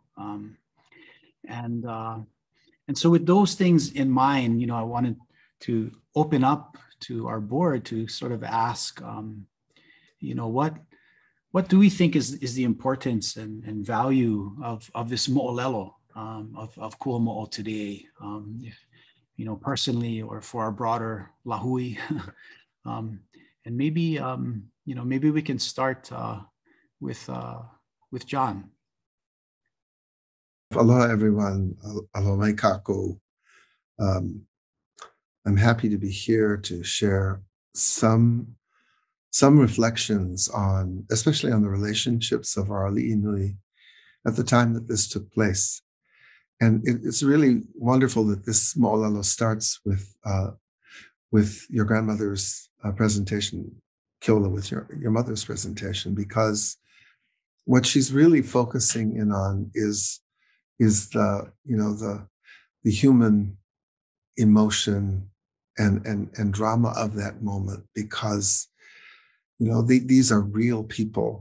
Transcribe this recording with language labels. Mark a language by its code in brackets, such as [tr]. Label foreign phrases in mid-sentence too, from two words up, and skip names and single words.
[en] And so with those things in mind, I wanted to open up to our board to sort of ask, what do we think is the importance and value of this moʻolelo, of Kuamoʻo today, if, personally or for our broader lahui. And maybe, maybe we can start with John. Aloha, everyone. [haw] Aloha mai kako. [en] I'm happy to be here to share some reflections on, especially on the relationships of our ali'i nui at the time that this took place. And it's really wonderful that this moʻolelo starts with your grandmother's presentation, Keola, with your mother's presentation, because what she's really focusing in on is the human emotion and drama of that moment, because these are real people.